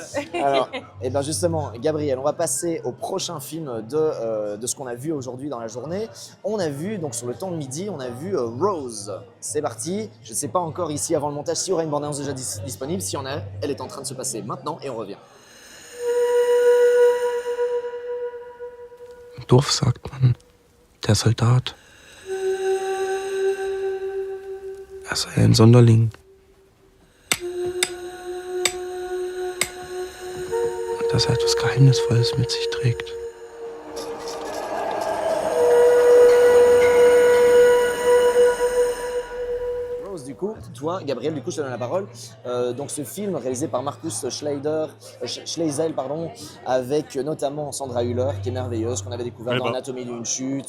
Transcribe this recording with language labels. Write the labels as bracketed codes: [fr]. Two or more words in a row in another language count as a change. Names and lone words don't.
[fr] Alors, et ben justement, Gabriel, on va passer au prochain film de ce qu'on a vu aujourd'hui dans la journée. On a vu, donc sur le temps de midi, on a vu Rose. C'est parti. Je ne sais pas encore ici avant le montage s'il y aura une bande-annonce déjà disponible. Si on a, elle est en train de se passer maintenant et on revient. [de] Im Dorf sagt man, der Soldat, sei ein Sonderling. Und dass er etwas Geheimnisvolles mit sich trägt. [fr] Rose, du coup, toi, Gabriel, du coup, je te donne la parole. Donc, ce film réalisé par Markus Schleisel, pardon, avec notamment Sandra Hüller, qui est merveilleuse, qu'on avait découvert dans Anatomie d'une chute.